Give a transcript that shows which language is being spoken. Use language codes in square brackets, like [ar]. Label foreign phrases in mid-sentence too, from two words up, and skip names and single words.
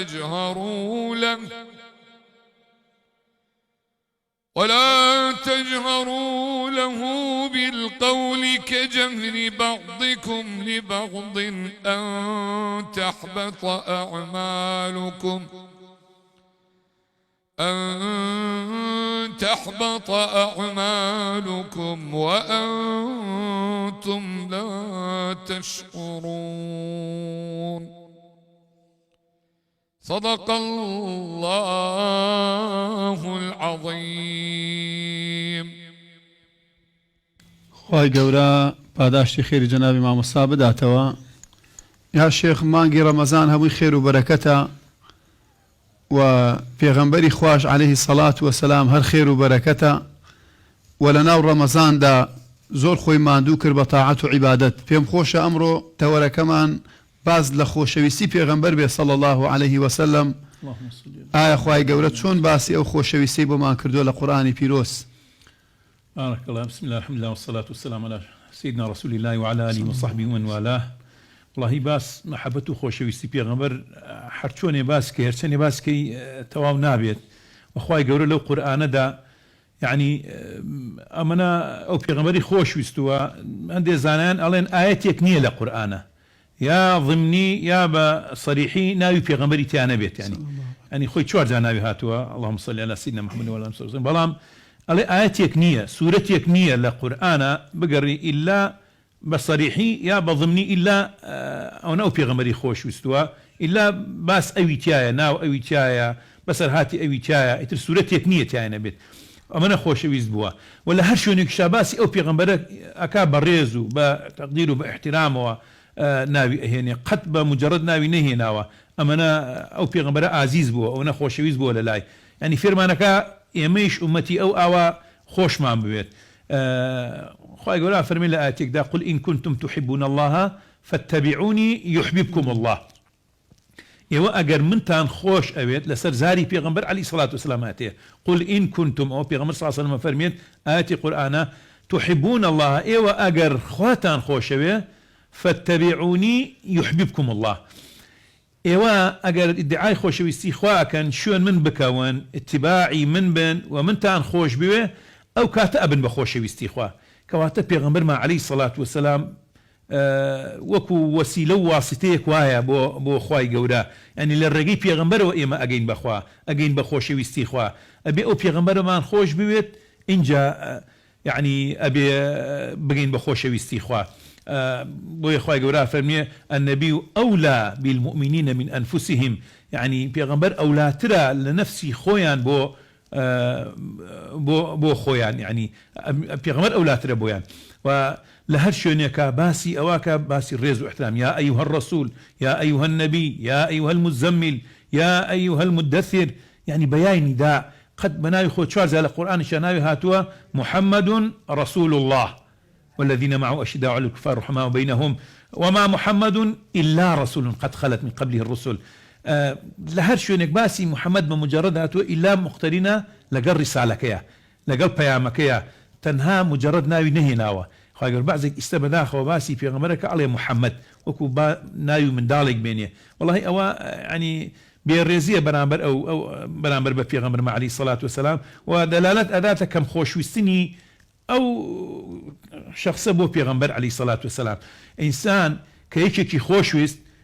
[ar] تجهروا له بالقول كجهر بعضكم لبعض أن تحبط أعمالكم وأنتم لا تشعرون. صدق الله العظيم. [ckb] خوای گەورە پاداشتی خێری جەنابی مامۆستا بداتەوە. یا شێخ مانگی ڕەمەزان هەمووی خێر و بەرەکەتە و پێغەمبەری خوش [ar] عليه الصلاة والسلام [ckb] هەر خێر و بەرەکەتە و لە ناو ڕەمەزاندا زۆر خۆی ماندوو کرد بە تاعەت و عیبادەت. پێم خۆشە ئەمڕۆ تەوەرەکەمان باز لە خۆشەویستی پێغەمبەر بێ [ar] صلی الله عليه وسلم. [ckb] ئایا خوای گەورە چۆن باسی ئەو خۆشەویستی بۆمان کردووە لە قورئانی پیرۆز؟ [ar] بارك الله. بسم الله الحمد لله والصلاة والسلام على سيدنا رسول الله وعلى آله وصحبه ومن والاه. [ckb] والله باس محبت و خۆشەویستی پێغەمبەر هەرچۆنێ باس کە هەرچەندێ باسکەی تەواو نابێت. وخوای گەورە لەو قورئانەدا يعني ئەمەنە ئەو پێغەمبەری خۆشویستووە هەندێک زانایان ئەڵێن ئاەتێک نییە لە قورئانە، یا ضمنی یا بە صریحی ناوی پێغەمبەری تیانە بێت. يعني خۆی چوار جا ناوی هاتووە [ar] اللهم صل على سيدنا محمد وعلى آله وسلم. [ckb] بەڵام ئەڵێ ئاەتێک نییە، سوورەتێک نییە لە قورئانە بگەڕی ئیلا بە صریحی یا بە ضمنی ئیلا ئەو پێغەمبەری خۆشویستووە ئیلا باس ئەوی تایە، ناو ئەوی تایە، بەسەر هاتی ئەوی تایە، ئیتر سوورەتێک نییە تیانە بێت. ئەمەنە خۆشەویست بووە و لە هەر شوێنێکیشا باسی ئەو پێغەمبەرە ئەکا بە ڕێز و بە تەقدیر و بە احترامەوە ناوی ئەهێنێ، قەت بە مجرد ناوی نەهێناوە. ئەمەنە ئەو پێغەمبەرە ئازیز بووە، ئەوەنە خۆشەویست بووە لە لای. ینی فێرمانەکە ئێمەیش ئومەتی ئەو ئاوا خۆشمان بوێت. خوای گەورە فەرمی لە ئاەتێکدا [ar] قل إن كنتم تحبون الله فاتبعوني يحببكم الله. [ckb] ئێوە ئەگەر منتان خۆش ئەوێت لەسەر زاری پێغەمبەر عەلەیهی سەڵات وسەلام هاتێ [ar] قل إن كنتم [ckb] ئەو پێغەمبەر [ar] صلی الله علیه وسلم [ckb] فەرمێت ئاەتی قورئانە [ar] تحبون الله، [ckb] ئێوە ئەگەر خواتان خۆشەوێ [ar] فاتبعوني يحببكم الله. [ckb] ئێوە ئەگەر ئیدعای خۆشەویستی خواکەن شوێن من بکەون، اتباعی من بن و منتان خۆش بوێ، ئەو کاتە ئەبن بە خۆشەویستی خوا. کەواتە پێغەمبەرمان عەلەیهی سەڵات وسەلام وەکو وەسیلە و واسیتەیەک وایە بۆ خوای گەورە ینی لە ڕێگەی پێغەمبەرەوە ئێمە ئەگەین بەخوا ئەگەین بە خۆشەویستی خوا ئەبێ ئەو پێغەمبەرەمان خۆش بوێت اینجا یعنی ئەبێ بگەین بە خۆشەویستی خوا بۆیە خوای گەورە فەرمیێ [ar] النبي أولى بالمؤمنين من أنفسهم [ckb] يعني پێغەمبەر ئەولاترە لە نەفسی خۆیان بۆ خۆیان يعني پێغەمبەر ئەولاترە بۆیان و لە هەر شوێنێکە باسی ئەواکە باسی ڕێز و احترام [ar] يا أيها الرسول يا أيها النبي يا أيها المزمل يا أيها المدثر [ckb] يعني بياني دا قد بناوي خو چوار زال القرآن شناوي هاتوا [ar] محمد رسول الله والذين معه أشداء على الكفار رحماء بينهم وما محمد إلا رسول قد خلت من قبله الرسل [ckb] لهر شوێنێک باسی محەممەد بە مجرد هاتووە ئیلا مختەرینە لەگەڵ ڕیسالەکەیە لەگەڵ پەیامەکەیە تەنها مجرد ناوی نەهێناوە خواگەر بەعزێک ئیستا بەداخەوە باسی پێغەمبەرەکە ئەڵێ محەممەد وەکو ناوی منداڵێک بێنێ وەڵی ئەوە ینی بێڕێزیە بەرامبەر بە پێغەمبەر عەلەیهی سەڵات وسەلام و دەلالەت ئەداتە کەم خۆشویستنی ئەو شخصە بۆ پێغەمبەر عەلەیهی سەڵات وسەلام ئینسان کە یەکێکی خۆشویست